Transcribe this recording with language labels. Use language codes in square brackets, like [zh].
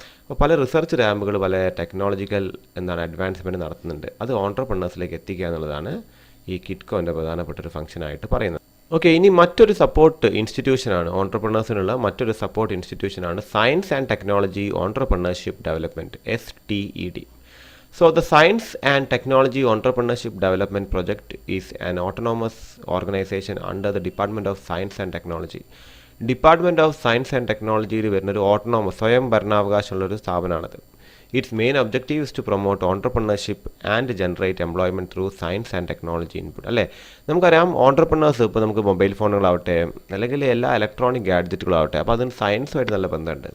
[ml] അപ്പോൾ പല റിസർച്ച് ലാബുകൾ പല ടെക്നോളജിക്കൽ അഡ്വാൻസ്മെൻറ്റ് നടത്തുന്നുണ്ട്. അത് ഓൺട്രപ്രണേഴ്സിലേക്ക് എത്തിക്കുക എന്നുള്ളതാണ് ഈ കിറ്റ്കോൻ്റെ പ്രധാനപ്പെട്ട ഒരു ഫംഗ്ഷനായിട്ട് പറയുന്നത്. ഓക്കെ, ഇനി മറ്റൊരു സപ്പോർട്ട് ഇൻസ്റ്റിറ്റ്യൂഷനാണ് ഓൺട്രപ്രണേഴ്സിനുള്ള മറ്റൊരു support ഇൻസ്റ്റിറ്റ്യൂഷനാണ് science and technology entrepreneurship development, STED. [en] So the Science and Technology Entrepreneurship Development Project is an autonomous organization under the Department of Science and Technology. [ml] Department of science and ടെക്നോളജിയിൽ വരുന്നൊരു autonomous സ്വയം ഭരണാവകാശമുള്ളൊരു സ്ഥാപനമാണത്. [en] Its main objective is to promote entrepreneurship and generate employment through science and technology input. [ml] അല്ലേ, നമുക്കറിയാം entrepreneurs ഇപ്പോൾ നമുക്ക് mobile ഫോണുകളാവട്ടെ അല്ലെങ്കിൽ എല്ലാ electronic ഗാഡ്ജറ്റുകളാവട്ടെ, അപ്പോൾ അതിന് സയൻസുമായിട്ട് നല്ല ബന്ധമുണ്ട്.